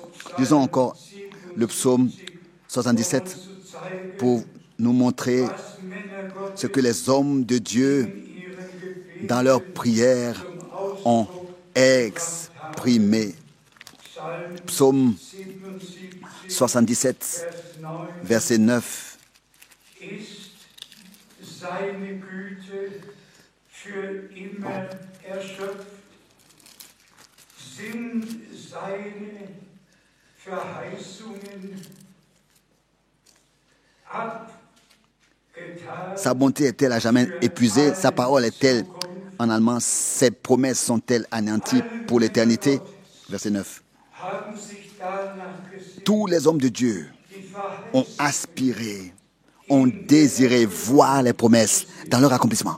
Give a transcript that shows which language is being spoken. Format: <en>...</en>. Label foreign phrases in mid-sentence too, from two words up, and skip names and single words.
<fr>Lisons encore le psaume 77 pour nous montrer ce que les hommes de Dieu, dans leurs prières, ont exprimé. Psaume 77, verset 9.</fr> <de>Seine Güte für immer erschöpft, sind seine Verheißungen abgetan.</de> <fr>Sa bonté est-elle à jamais épuisée? Sa parole est-elle, en allemand, ses promesses sont-elles anéanties pour l'éternité? Verset 9. Tous les hommes de Dieu ont aspiré, ont désiré voir les promesses dans leur accomplissement.</fr>